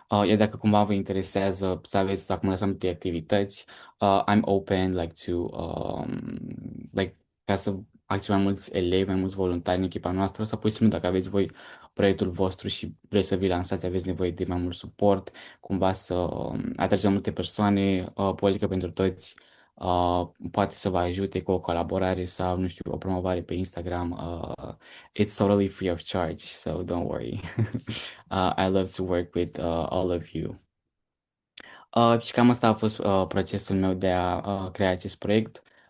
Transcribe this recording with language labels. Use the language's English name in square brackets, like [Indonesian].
[Romanian] Iar dacă cumva vă interesează să aveți acum să multe activități, [English] I'm open like to like [Romanian] ca să acționăm mai mulți elevi, mai mulți voluntari în echipa noastră sau pur și simplu dacă aveți voi proiectul vostru și vreți să vi lansați, aveți nevoie de mai mult suport, cumva să atragem multe persoane, politică pentru toți poate să vă ajute cu o colaborare sau, nu știu, o promovare pe Instagram. [English] It's totally free of charge, so don't worry. I love to work with all of you. [Romanian] Și cam asta a fost procesul meu de a crea acest proiect.